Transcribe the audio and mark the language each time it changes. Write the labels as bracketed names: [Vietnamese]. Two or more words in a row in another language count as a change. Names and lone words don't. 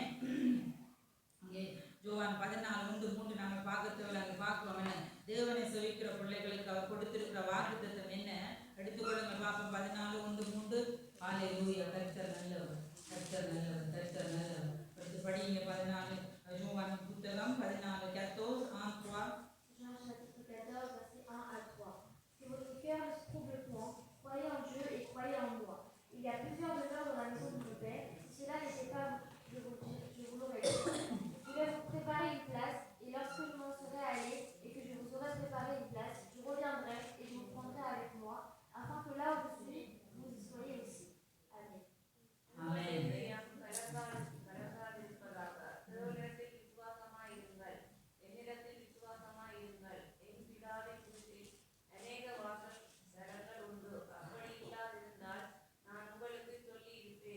[Tamil] இங்கே யோவான் 14:1-3 நாங்கள் பார்க்கிறோம். என்ன தேவனை செவிக்கிற பிள்ளைகளுக்கு அவர் கொடுத்திருக்கிற வாக்குத்தத்தம் என்ன? எடுத்துக்கொள்ளுங்க பார்ப்போம். 14:1-3. ஹல்லேலூயா. கர்த்தர் நல்லவர், கர்த்தர் நல்லவர், கர்த்தர் நல்லவர். அடுத்து படிங்க 14 யோவான் புத்தகம் 14:14-3. [French] Jean chapitre 14, versets 1 à 3. Que votre cœur ne se trouble point, croyez en Dieu et croyez en moi. Il y a plusieurs demeures dans la maison de mon Père. Si cela n'était pas, je vous l'aurais dit. Je vais vous préparer une place, et lorsque je m'en serai allé et que je vous aurai préparé une place, je reviendrai et je vous prendrai avec moi, afin que là où je suis, vous y soyez aussi. Amen. [Tamil] ஆமென். கலங்காதிருப்பதாக. தேவனிடத்தில் விசுவாசமாயிருங்கள், என்னிடத்தில் விசுவாசமாயிருங்கள். என் பிதாவின் வீட்டில் அநேக வாசஸ்தலங்கள் உண்டு. அப்படி இல்லாதிருந்தால் நான் உங்களுக்கு சொல்லி இருப்பேன்.